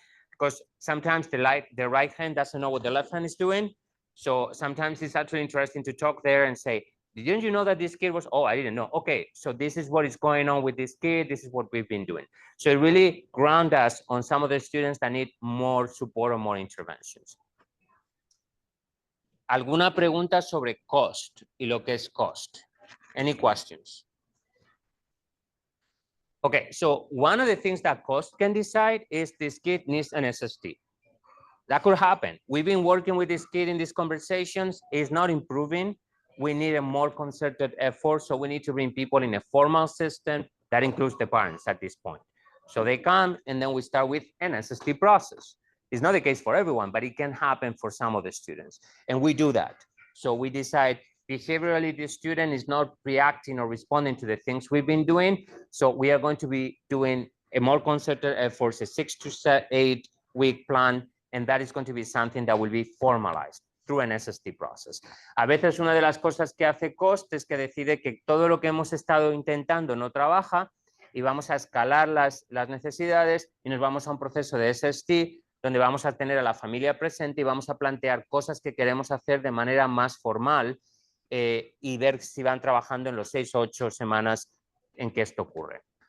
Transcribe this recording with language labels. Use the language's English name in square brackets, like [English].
[English] Because sometimes the right hand doesn't know what the left hand is doing. So sometimes it's actually interesting to talk there and say, didn't you know that this kid was, oh, I didn't know. Okay, so this is what is going on with this kid. This is what we've been doing. So it really grounds us on some of the students that need more support or more interventions. [Spanish] ¿Alguna pregunta sobre cost y lo que es cost? [English] Any questions? Okay, so one of the things that cost can decide is this kid needs an SST. That could happen. We've been working with this kid in these conversations. It's not improving. We need a more concerted effort. So we need to bring people in a formal system that includes the parents at this point. So they come and then we start with an SST process. It's not the case for everyone, but it can happen for some of the students. And we do that. So we decide behaviorally the student is not reacting or responding to the things we've been doing. So we are going to be doing a more concerted effort, a 6 to 8 week plan. And that is going to be something that will be formalized through an SST process. [Spanish] A veces una de las cosas que hace COST es que decide que todo lo que hemos estado intentando no trabaja y vamos a escalar las necesidades y nos vamos a un proceso de SST donde vamos a tener a la familia presente y vamos a plantear cosas que queremos hacer de manera más formal y ver si van trabajando en los 6 o 8 semanas en que esto ocurre.